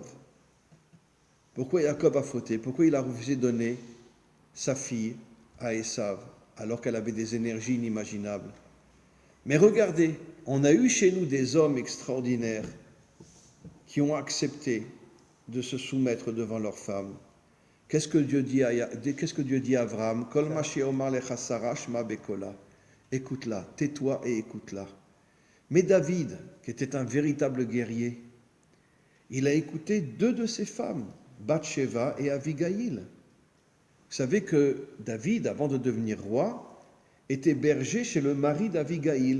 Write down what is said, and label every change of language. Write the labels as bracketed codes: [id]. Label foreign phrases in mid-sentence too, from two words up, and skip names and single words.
[fr] Pourquoi Yaakov a fauté? Pourquoi il a refusé de donner sa fille à Esav, alors qu'elle avait des énergies inimaginables? Mais regardez, on a eu chez nous des hommes extraordinaires qui ont accepté de se soumettre devant leurs femmes. Qu'est-ce que Dieu dit à Abraham? [he] כל מה שאומר לך שרה שמע בקולה. [fr] Écoute-la, tais-toi et écoute-la. Mais David, qui était un véritable guerrier, il a écouté deux de ses femmes, Bathsheba et Abigail. Vous savez que David, avant de devenir roi, était berger chez le mari d'Abigail.